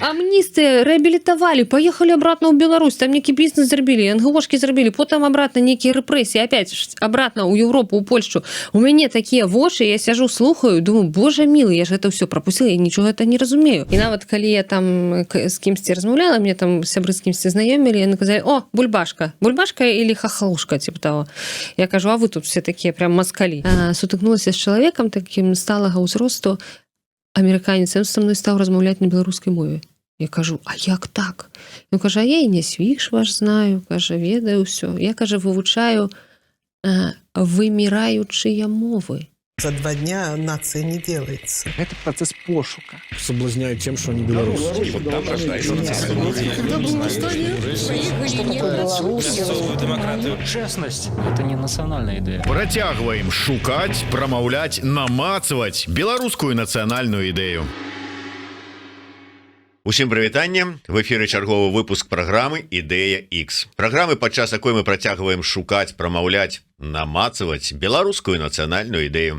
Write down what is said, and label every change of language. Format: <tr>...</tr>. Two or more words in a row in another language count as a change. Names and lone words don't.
<be>амністыя рэабілітавалі, паехалі обратно ў Беларусь, там некі бізнес зрабілі, НГОшкі зрабілі, потым обратно нейкія рэпрэсіі,</be> <ru>опять обратно ў Европу, ў Польшу.</ru> <be>У мяне такія вочы, я сяжу, слухаю,</be> <ru>думаю, боже милы, я ж это все пропустила,</ru> <be>я нічога это не разумею. І нават калі я там з кімсьці размаўляла, мне там сябры з кімсьці знаёмілі, яны казалі:</be> <ru>"О, бульбашка или хахалушка", типа того. Я кажу: "А вы тут все такие прям москалі".</ru> <be>Сутыкнулася з чалавекам таким сталага ўзросту, амерыканец, ён са мной стаў размаўляць на беларускай мове. Я кажу: "А як так?" Ён кажа: "А я і не свіш ваш знаю", кажа, ведаю ўсё. Я, кажа, вывучаю вымираючыя мовы.</be> <ru>За 2 дня нация не делается. Это процесс пошука. Соблазняют тем, что они белорусы. И вот там рождается демократию. Честность – это не национальная идея.</ru> <be>Працягваем шукаць, прамаўляць, намацваць беларускую нацыянальную ідэю. Усім прывітанне. В эфіры чарговы выпуск праграмы Ідэя X. Праграмы, падчас якой мы працягваем шукаць, прамаўляць, намацваць беларускую нацыянальную ідэю.</be>